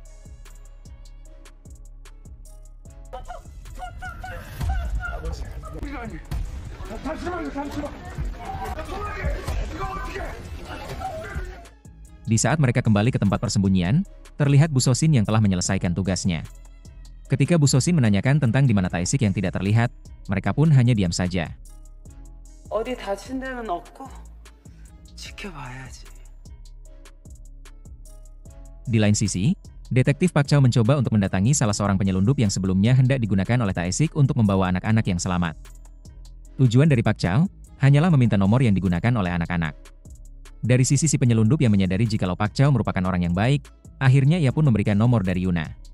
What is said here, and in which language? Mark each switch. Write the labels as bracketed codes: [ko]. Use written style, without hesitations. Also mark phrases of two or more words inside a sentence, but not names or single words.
[id] Di saat mereka kembali ke tempat persembunyian, terlihat Bu Sosin yang telah menyelesaikan tugasnya. Ketika Bu Sosin menanyakan tentang di mana Taesik yang tidak terlihat, mereka pun hanya diam saja. [ko] 어디 다친 데는 없고 지켜봐야지. [id] Di lain sisi, Detektif Pak Chow mencoba untuk mendatangi salah seorang penyelundup yang sebelumnya hendak digunakan oleh Tae-sik untuk membawa anak-anak yang selamat. Tujuan dari Pak Chow hanyalah meminta nomor yang digunakan oleh anak-anak. Dari sisi si penyelundup yang menyadari jikalau Pak Chow merupakan orang yang baik, akhirnya ia pun memberikan nomor dari Yuna.